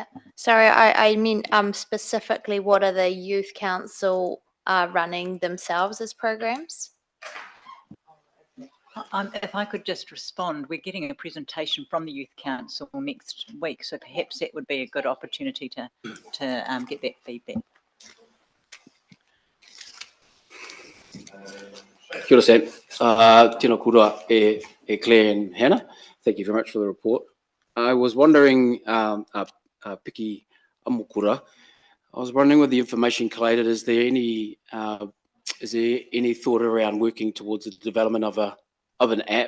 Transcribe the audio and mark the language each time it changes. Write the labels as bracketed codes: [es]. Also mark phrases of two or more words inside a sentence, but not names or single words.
[en] Sorry, I mean specifically what are the youth council running themselves as programs? If I could just respond, we're getting a presentation from the Youth Council next week, so perhaps that would be a good opportunity to get that feedback. [mi] Kia ora, [en] Sam. [mi] Tēnā kura [en] Claire and Hannah. Thank you very much for the report. I was wondering, Piki Amokura, I was wondering with the information collated, is there any thought around working towards the development of an app?